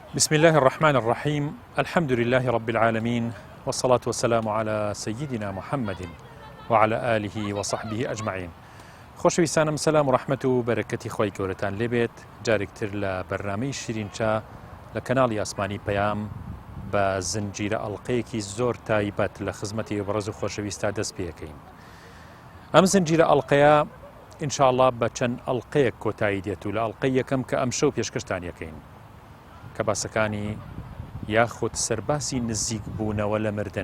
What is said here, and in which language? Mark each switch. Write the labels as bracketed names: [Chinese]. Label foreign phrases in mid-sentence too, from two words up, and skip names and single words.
[Arabic] بسم الله الرحمن الرحيم الحمد لله رب العالمين والصلاة والسلام على سيدنا محمد وعلى آله وصحبه أجمعين. [Central Kurdish] خۆشەویستانم سەلام و ڕەحمەت و بەرەکەتی خۆی گەورەتان لێبێت جارێکتر لە بەرنامەی شیرینچا لە کەناڵی ئاسمانی پەیام بە زنجیرە ئەڵقەیەکی زۆر تایبەت لە خزمەتی بەڕێز و خۆشەویستە دەست پێەکەین. ئەم زنجیرە ئەڵقەیە ئینشاءالله بە چەند ئەڵقەیەک کۆتایی دێت و لە ئەڵقەی یەکەم کە ئەم شەو پێشکەشتان یەکەین کە باسەکانی یاخود سەرباسی نزیک بوونەوە لە مردن.